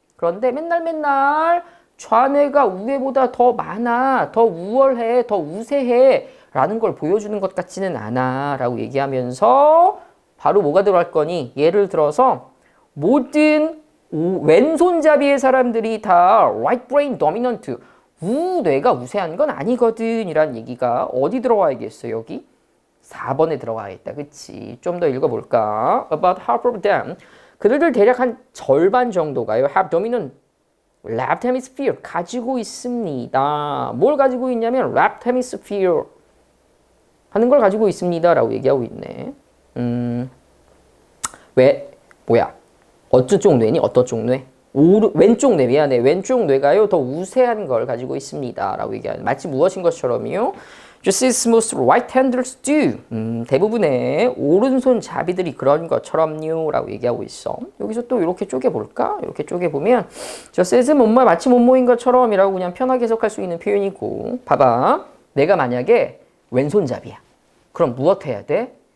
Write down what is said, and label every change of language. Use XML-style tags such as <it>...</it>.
<ko>그런데 맨날 좌뇌가 우뇌보다 더 많아, 더 우월해, 더 우세해 라는 걸 보여주는 것 같지는 않아 라고 얘기하면서 바로 뭐가 들어갈 거니? 예를 들어서 모든 왼손잡이의 사람들이 다</ko> <en>right brain dominant,</en> <ko>우뇌가 우세한 건 아니거든 이란 얘기가 어디 들어와야겠어? 여기 4번에 들어가야겠다. 그치? 좀 더 읽어볼까?</ko> <en>About half of them,</en> <ko>그들들 대략 한 절반 정도가요</ko> <en>have dominant left hemisphere,</en> <ko>가지고 있습니다. 뭘 가지고 있냐면 left hemisphere 하는 걸 가지고 있습니다 라고 얘기하고 있네. 왜? 뭐야? 어떤 쪽 뇌니? 어떤 쪽 뇌? 왼쪽 뇌, 미안해. 왼쪽 뇌가요 더 우세한 걸 가지고 있습니다 라고 얘기하는, 마치 무엇인 것처럼요.</ko> <en>Just as most right-handers do.</en> <ko>대부분의 오른손잡이들이 그런 것처럼요 라고 얘기하고 있어. 여기서 또 이렇게 쪼개볼까? 이렇게 쪼개보면 just as 마치 뭐뭐인 것처럼 이라고 그냥 편하게 해석할 수 있는 표현이고, 봐봐. 내가 만약에 왼손잡이야. 그럼 무엇 해야 돼?</ko>